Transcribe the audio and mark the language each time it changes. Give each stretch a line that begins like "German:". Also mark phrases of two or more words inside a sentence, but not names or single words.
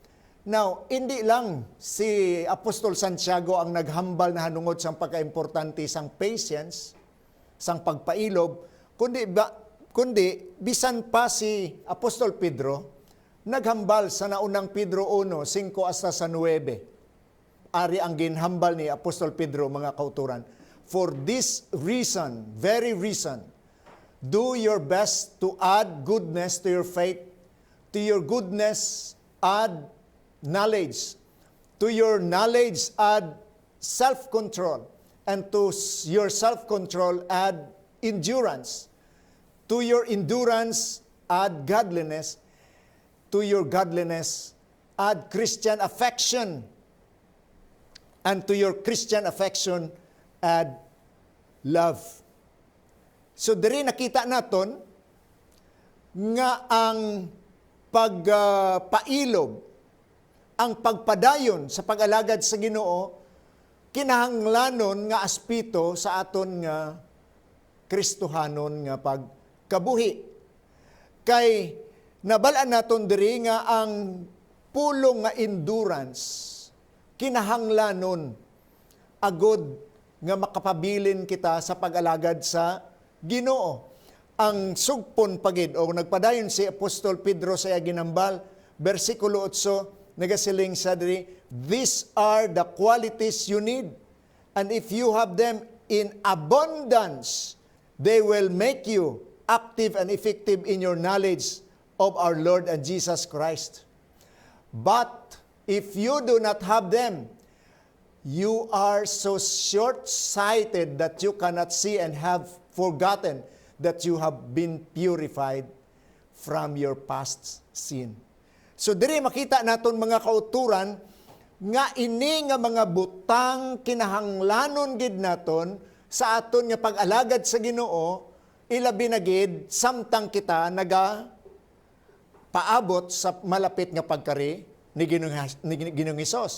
Hiligaynon: Now, hindi lang si Apostol Santiago ang naghambal na hanungod sang pagka-importante sang patience, sang pagpailob, kundi bisan pa si Apostol Pedro, naghambal sa naunang Pedro 1, 5 hasta sa 9. Ari ang ginhambal ni Apostol Pedro, mga kauturan.
English: For this reason, very reason, do your best to add goodness to your faith, to your goodness add knowledge, to your knowledge add self-control, and to your self-control add endurance, to your endurance add godliness, to your godliness add Christian affection, and to your Christian affection add love.
Hiligaynon: So diri nakita naton nga ang pagpailob, ang pagpadayon sa pag-alagad sa Ginoo, kinahanglanon nga aspito sa aton nga Kristohanon nga pagkabuhi. Kay nabalaan naton diri nga ang pulong nga endurance kinahanglanon agud nga makapabilin kita sa pag-alagad sa Ginoo. Ang sugpon pagid o nagpadayon si Apostol Pedro sa iya ginambal, versikulo 8, nagasiling sa diri,
English: these are the qualities you need. And if you have them in abundance, they will make you active and effective in your knowledge of our Lord and Jesus Christ. But if you do not have them, you are so short-sighted that you cannot see and have forgotten that you have been purified from your past sin.
Hiligaynon: So diri makita naton mga kauturan nga ini nga mga butang kinahanglanon gid naton sa aton nga pag-alagad sa Ginoo, ilabi na gid samtang kita paabot sa malapit nga pagkari ni Ginoong Hesus.